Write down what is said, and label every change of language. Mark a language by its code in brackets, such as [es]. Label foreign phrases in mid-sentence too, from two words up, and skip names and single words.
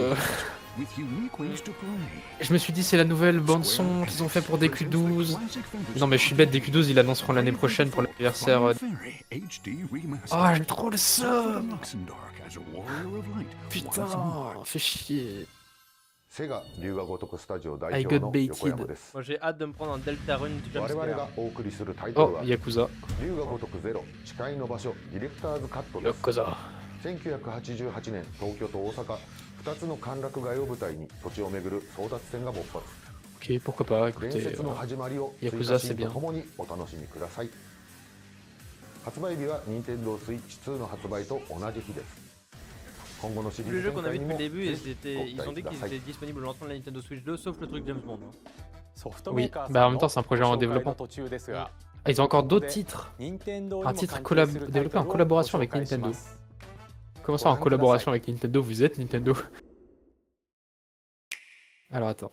[fr] Je me suis dit c'est la nouvelle bande son qu'ils ont fait pour DQ12. Non mais je suis bête, DQ12 ils l'annonceront l'année prochaine pour l'anniversaire. Oh j'ai trop le seum. Putain, fais chier. [en] I got baited. [fr] Moi j'ai hâte de me prendre un Deltarune du jumpscare. Oh, Yakuza. Yakuza. [ja] 1988年東京と大阪2つの歓楽街を舞台に土地を巡る争奪戦が勃発 [fr] Ok, pourquoi pas, [ja] 伝 [fr] écoutez. [ja] 説の始まりを追 [fr] Yakuza [ja] 加 [fr] c'est [ja] シーンと [fr] bien. [ja] ともにお楽しみください発売日は Nintendo Switch 2の発売と同じ日です今後のシリ [fr] Tous les [ja] ーズ [fr] jeux [ja] 展 [fr] qu'on a [ja] 開 [fr] vu [ja] に [fr] depuis [ja] も [fr] le début, [ja] ぜひご [fr] ils ont [ja] 期 [fr] dit [ja] 待くだ [fr] qu'ils [ja] さい [fr] étaient disponibles au lancement de la Nintendo Switch 2, sauf le truc James Bond. Oui, bah en même temps c'est un projet en développement. Ah, ils ont encore d'autres titres. Un titre développé en collaboration avec Nintendo. Comment ça en collaboration avec Nintendo? Vous êtes Nintendo? Alors attends.